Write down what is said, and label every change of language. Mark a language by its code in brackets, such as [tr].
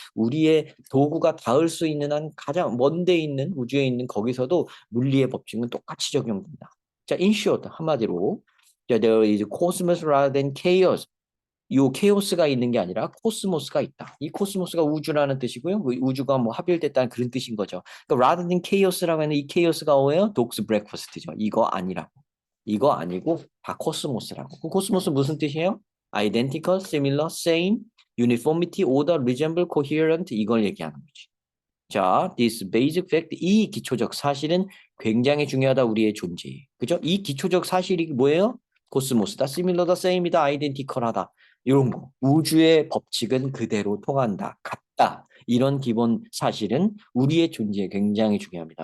[ko] 우리의 도구가 닿을 수 있는 한 가장 먼데 있는 우주에 있는 거기서도 물리의 법칙은 똑같이 적용된다. [en] 자, in short [ko] 한마디로 자, [en] there is cosmos rather than chaos. [ko] 요 케오스가 있는 게 아니라 코스모스가 있다. 이 코스모스가 우주라는 뜻이고요. 그 우주가 뭐 합일됐다는 그런 뜻인 거죠. 그러니까 [en] rather than chaos [ko] 라고 하는 이 chaos가 뭐예요? 독스 브렉퍼스트죠. 이거 아니라고. 이거 아니고 다 코스모스라고. 그 코스모스 무슨 뜻이에요? [en] identical, similar, same, uniformity, order, resemble, coherent [ko] 이걸 얘기하는 거지. 자, [en] this basic fact, [ko] 이 기초적 사실은 굉장히 중요하다 우리의 존재에. 그죠? 이 기초적 사실이 뭐예요? 코스모스다, similar다, same이다, identical하다. 이런 거. 우주의 법칙은 그대로 통한다. 같다. 이런 기본 사실은 우리의 존재에 굉장히 중요합니다.